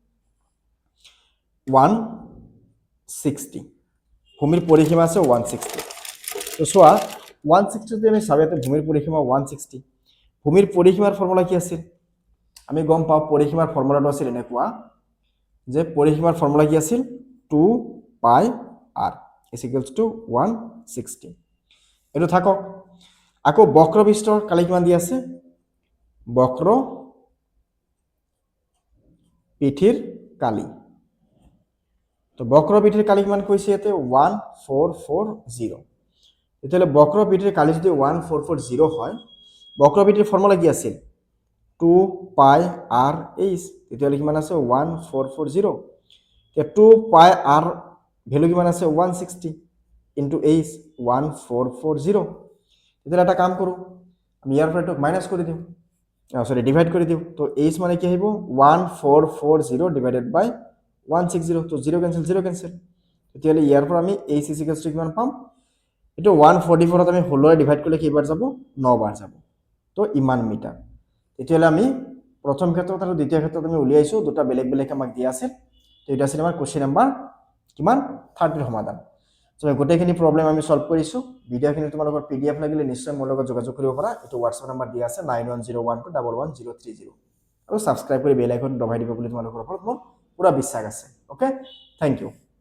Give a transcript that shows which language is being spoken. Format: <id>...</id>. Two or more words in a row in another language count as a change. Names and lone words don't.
<as>160 ভূমিৰ পৰিসীমা আছে 160 তো চোৱা 160 যদি আমি চাও ইয়াতে ভূমিৰ পৰিসীমা 160 ভূমিৰ পৰিসীমাৰ ফৰ্মুলা কি আছিল আমি গম পাও পৰিসীমাৰ ফৰ্মুলাটো আছিল এনেকুৱা যে পৰিসীমাৰ ফৰ্মুলা কি আছিল 2 পাই r</as> <en>is equals to</en> <as>160 এটো থাকক আকৌ বক্ৰপৃষ্ঠৰ কালি কিমান দি আছে বক্ৰ পিঠিৰ কালি তো বক্ৰ পিঠিৰ কালি কিমান কৈছে ইয়াতে 1440 তেতিয়ালে বক্ৰ পিঠিৰ কালি যদি 1440 হয় বক্ৰ পিঠিৰ ফৰ্মুলা কি আছিল 2 পাই r h তেতিয়ালে কিমান আছে 1440 তে 2 পাই r ভ্যালু কিমান আছে 160 ইনটু h 1440 তেতিয়ালে এটা কাম কৰো আমি ইয়াৰ পৰা মাইনাস কৰি দিও সরি ডিভাইড করে দিও তো h মানে কি হইব 1440</as> <en>divided by</en> <as>160 তো 0 ক্যান্সেল তেতিয়ালে ইয়াৰ পৰা আমি h</as> <en>is equals to</en> <as>কিমান পাম এটো 144 ত আমি হোলৰে ডিভাইড কৰিলে কিবাৰ যাব 9 বাৰ যাব তো ইমান মিটাৰ তেতিয়ালে আমি প্ৰথম ক্ষেত্ৰত আৰু দ্বিতীয় ক্ষেত্ৰত আমি উলিয়াইছো দুটা বেলেগ আমাক দিয়া আছে তো এটা আছিল আমাৰ</as> <en>question number</en> <as>কিমান 30 ৰ সমাধান তো গোটেইখিনি প্ৰবলেম আমি সলভ কৰিছো ভিডিওখিনি তোমালোকৰ পিডিএফ লাগিলে নিশ্চয় মোৰ লগত যোগাযোগ কৰিব পাৰা এটো WhatsApp নম্বৰ দিয়া আছে 9101211030 আৰু সাবস্ক্ৰাইব কৰি</as> <en>bell icon</en> <as>দবাই দিব বুলি তোমালোকৰ ওপৰত মোৰ পুৰা বিশ্বাস আছে</as> <en>okay thank you</en>